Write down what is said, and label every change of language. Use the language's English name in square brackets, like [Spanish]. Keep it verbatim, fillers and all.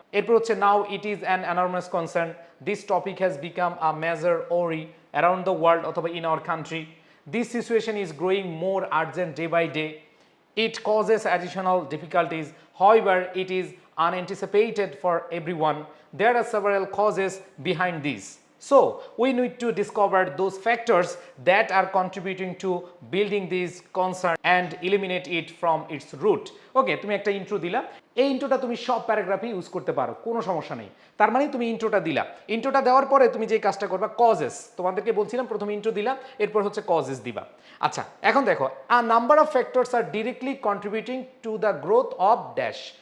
[Bangla] এরপর হচ্ছে [English] Now it is an enormous concern, this topic has become a major worry around the world অথবা in our country, this situation is growing more urgent day by day, it causes additional difficulties, however it is unanticipated for everyone, there are several causes behind this. So we need to discover those factors that are contributing to building this concern and eliminate it from its root. [Bangla] Okay, তুমি একটা intro দিলা, এই ইন্ট্রোটা তুমি সব প্যারাগ্রাফে use করতে পারো, কোনো সমস্যা নেই। তার মানে তুমি ইন্ট্রোটা দিলা, ইন্ট্রোটা দেওয়ার পরে তুমি যে কাজটা করবা কজেস, তোমাদেরকে বলছিলাম প্রথমে ইন্ট্রো দিলা, এরপর হচ্ছে কজেস দিবা। আচ্ছা, এখন দেখো, [English] A number of factors are directly contributing to the growth of dash.